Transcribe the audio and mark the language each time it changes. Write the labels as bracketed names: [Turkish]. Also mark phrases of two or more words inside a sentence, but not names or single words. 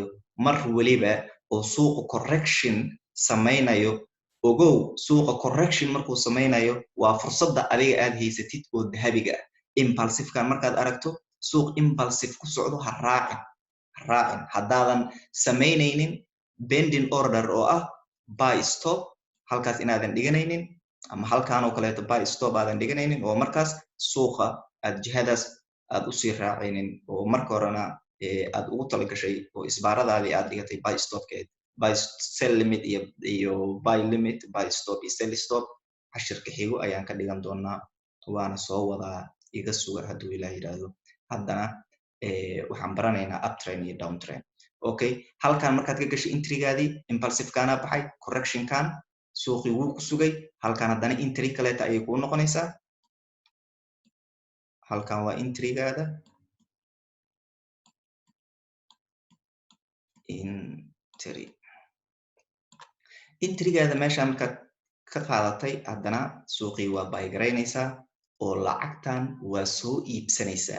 [Somali] mar weliba oo suuqa correction samaynayo ogow suuqa correction markuu samaynayo waa fursadda adiga aad haysatid oo dahabiga ah. impulsive-kan markaad aragto suuq impulsive ku socdo ha raacin haddaadan samaynaynin [English] bending order [Somali] oo ah [English] buy stop [Somali] halkaas inaadan dhiganaynin ama halkan oo kaleeto [English] buy stop [Somali] aadan dhiganaynin oo markaas suuqa aad jihadaas aad usii raacaynin oo marka horena aad ugu talagashay oo isbaaradaadii aad dhigatay [English] buy stopkeed buy sell limit [Somali] iyo [English] buy limit, buy stop [Somali] iyo [English] sell stop. [Somali] cashirka xigo ayaan ka dhigan doonaa waana soo wadaa iga suga hadduu ilaah yidhaahdo. haddana waxaan baranaynaa uptrend iyo downtrend. okay halkan markaad ka gashay entrygaadii impulsive-kana baxay, correctionkan suuqii wuu ku sugay. halkan haddana entry kaleeta ayay kuu noqonaysaa. halkan waa entrygaada entrygaada meesha markaad ka qaadatay haddana suuqii waa buy garaynaysaa oo lacagtan waa soo iibsanaysaa.